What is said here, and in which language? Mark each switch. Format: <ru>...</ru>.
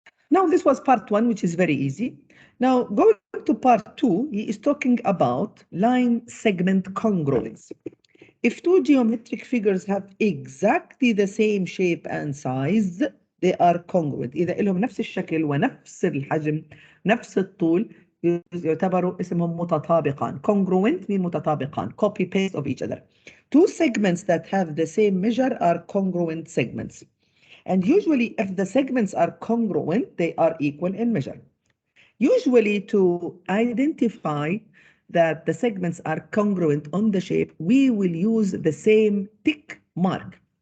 <en>Now this was part 1, which is very easy. Now going to part 2, he is talking about line segment congruence. If two geometric figures have exactly the same shape and size, they are congruent.</en> <ar>إذا لهم نفس الشكل ونفس الحجم نفس الطول يعتبروا اسمهم متطابقان.</ar> <en>Congruent mean متطابقان, copy paste of each other. Two segments that have the same measure are congruent segments. And usually if the segments are congruent, they are equal in measure. Usually to identify that the segments are congruent on the shape, we will use the same tick mark.</en>